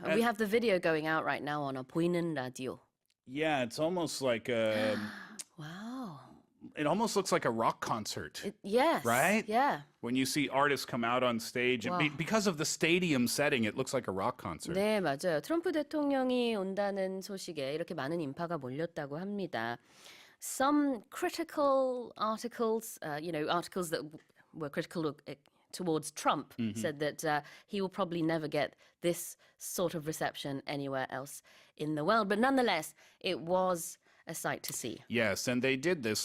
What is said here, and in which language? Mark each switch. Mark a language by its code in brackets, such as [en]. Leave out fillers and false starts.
[en] And we have the video going out right now on a 보이는 라디오. Yeah, it's almost like a... Wow. It almost looks like a rock concert. Yes. Right? Yeah. When you see artists come out on stage, because of the stadium setting, it looks like a rock concert. [ko] 네, 맞아요. 트럼프 대통령이 온다는 소식에 이렇게 많은 인파가 몰렸다고 합니다. [en] Some critical articles, articles that were critical towards Trump said that he will probably never get this sort of reception anywhere else in the world. But nonetheless, it was a sight to see. Yes, and they did this.